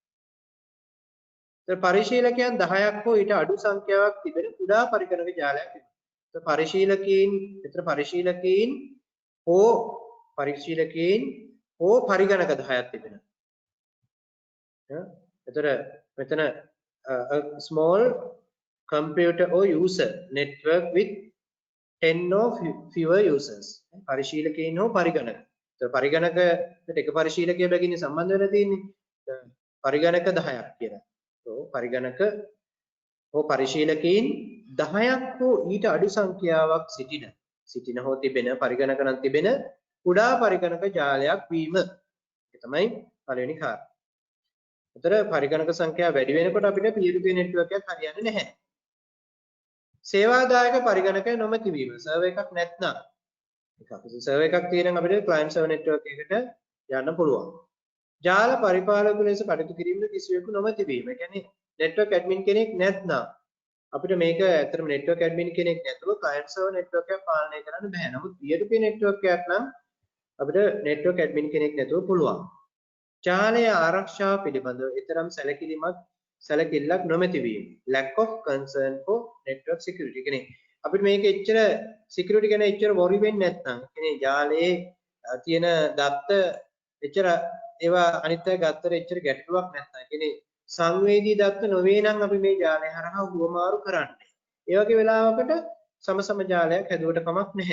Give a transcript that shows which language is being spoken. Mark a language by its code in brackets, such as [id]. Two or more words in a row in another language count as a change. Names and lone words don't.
[si] පරිශීලකයන් 10ක් හෝ ඊට අඩු සංඛ්‍යාවක් තිබෙන කුඩා පරිගණක ජාලයක් තිබෙනවා. පරිශීලකීන් හෝ පරිගණක 10ක් තිබෙනවා. එතකොට මෙතන [en] a small computer or user network with 10 or fewer users. [si] පරිශීලකීන් හෝ පරිගණක. එතකොට පරිගණකට එක පරිශීලකයෙක් බැගින් සම්බන්ධ වෙලා තියෙන්නේ. පරිගණක 10ක් කියලා. පරිගණක හෝ පරිශීලකීන් 10ක් හෝ ඊට අඩු සංඛ්‍යාවක් සිටින හෝ තිබෙන පරිගණක නම් තිබෙන කුඩා පරිගණක ජාලයක් වීම. ඒක තමයි පළවෙනි කාරණා. උතර පරිගණක සංඛ්‍යාව වැඩි වෙනකොට අපිට [en] peer to peer network [si] එකක් හරියන්නේ නැහැ. සේවාදායක පරිගණක නොමැති වීම. සර්වර් එකක් නැත්නම් සර්වර් එකක් තියෙනම් අපිට [en] client server network [si] එකට යන්න පුළුවන්. ජාල පරිපාලක ලෙස කටයුතු කිරීමේ කිසිවෙකු නොමැති වීම. ඒ කියන්නේ [en] network admin [si] කෙනෙක් නැත්නම් අපිට මේක ඇත්තටම [en] network admin [si] කෙනෙක් නැතුව [en] client server network [si] එක පාලනය කරන්න බෑ. නමුත් [en] peer to peer network [si] එකක් නම් අපිට [en] network admin [si] කෙනෙක් නැතුව පුළුවන්. ජාලය ආරක්ෂාව පිළිබඳව ඊතරම් සැලකිල්ලක් නොමැති වීම. [en] lack of concern for network security. [si] කියන්නේ අපිට මේක එච්චර security ගැන එච්චර worry වෙන්නේ නැත්නම් කියන්නේ ජාලයේ තියෙන දත්ත එච්චර ඒවා අනිත් අය ගත්තට එච්චර ගැටලුවක් නැත්නම් කියන්නේ සංවේදී දත්ත නොවේ නම් අපි මේ ජාලය හරහා හුවමාරු කරන්නේ. ඒ වගේ වෙලාවකට සමසම ජාලයක් හැදුවට කමක් නැහැ.